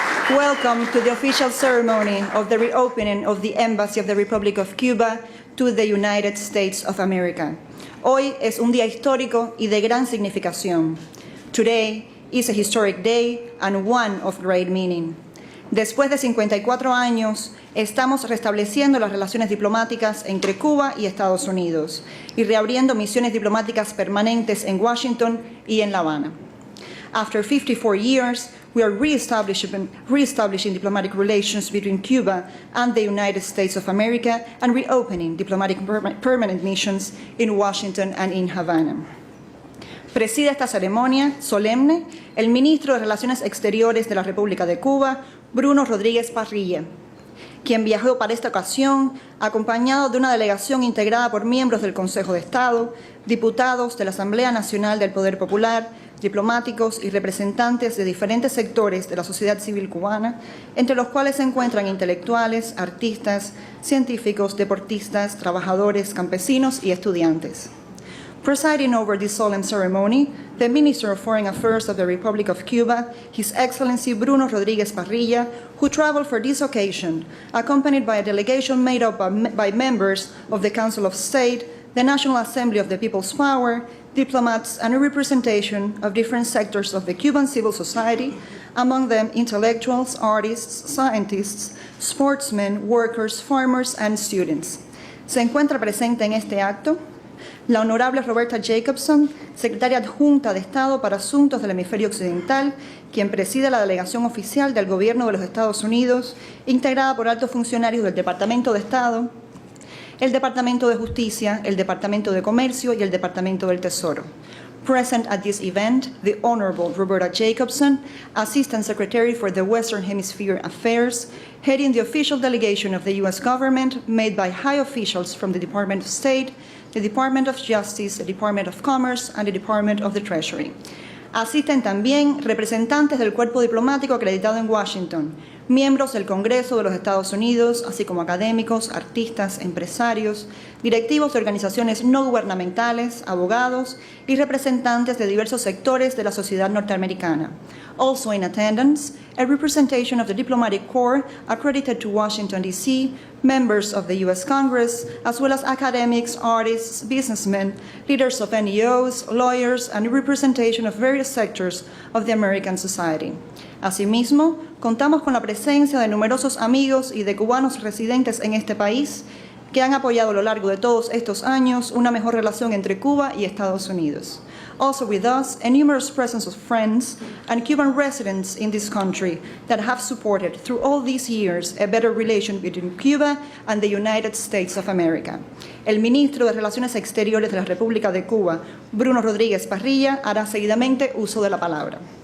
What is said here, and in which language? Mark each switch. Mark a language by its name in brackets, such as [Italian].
[English] welcome to the official ceremony of the reopening of the Embassy of the Republic of Cuba to the United States of America. [Spanish] Hoy es un día histórico y de gran significación. [English] Today is a historic day and one of great meaning. [Spanish] Después de 54 años, estamos restableciendo las relaciones diplomáticas entre Cuba y Estados Unidos y reabriendo misiones diplomáticas permanentes en Washington y en La Habana. [English] After 54 years, we are reestablishing diplomatic relations between Cuba and the United States of America and reopening diplomatic permanent missions in Washington and in Havana. [Spanish] Preside esta ceremonia solemne el ministro de Relaciones Exteriores de la República de Cuba, Bruno Rodríguez Parrilla, quien viajó para esta ocasión acompañado de una delegación integrada por miembros del Consejo de Estado, diputados de la Asamblea Nacional del Poder Popular, diplomáticos y representantes de diferentes sectores de la sociedad civil cubana, entre los cuales se encuentran intelectuales, artistas, científicos, deportistas, trabajadores, campesinos y estudiantes. [English] Presiding over this solemn ceremony, the Minister of Foreign Affairs of the Republic of Cuba, His Excellency Bruno Rodríguez Parrilla, who traveled for this occasion, accompanied by a delegation made up by members of the Council of State, the National Assembly of the People's Power, diplomats, and a representation of different sectors of the Cuban civil society, among them intellectuals, artists, scientists, sportsmen, workers, farmers, and students. [Spanish] Se encuentra presente en este acto la honorable Roberta Jacobson, secretaria adjunta de Estado para Asuntos del Hemisferio Occidental, quien preside la delegación oficial del Gobierno de los Estados Unidos, integrada por altos funcionarios del Departamento de Estado, el Departamento de Justicia, el Departamento de Comercio y el Departamento del Tesoro. [English] Present at this event, the Honorable Roberta Jacobson, Assistant Secretary for the Western Hemisphere Affairs, heading the official delegation of the U.S. government made by high officials from the Department of State, the Department of Justice, the Department of Commerce, and the Department of the Treasury. [Spanish] Asisten también representantes del cuerpo diplomático acreditado en Washington, miembros del Congreso de los Estados Unidos, así como académicos, artistas, empresarios, directivos de organizaciones no gubernamentales, abogados y representantes de diversos sectores de la sociedad norteamericana. [English] Also in attendance, a representation of the diplomatic corps accredited to Washington, D.C., members of the U.S. Congress, as well as academics, artists, businessmen, leaders of NGOs, lawyers, and a representation of various sectors of the American society. [Spanish] Asimismo, contamos con la presencia de numerosos amigos y de cubanos residentes en este país que han apoyado a lo largo de todos estos años una mejor relación entre Cuba y Estados Unidos. [English] Also with us, a numerous presence of friends and Cuban residents in this country that have supported through all these years a better relation between Cuba and the United States of America. [Spanish] El ministro de Relaciones Exteriores de la República de Cuba, Bruno Rodríguez Parrilla, hará seguidamente uso de la palabra.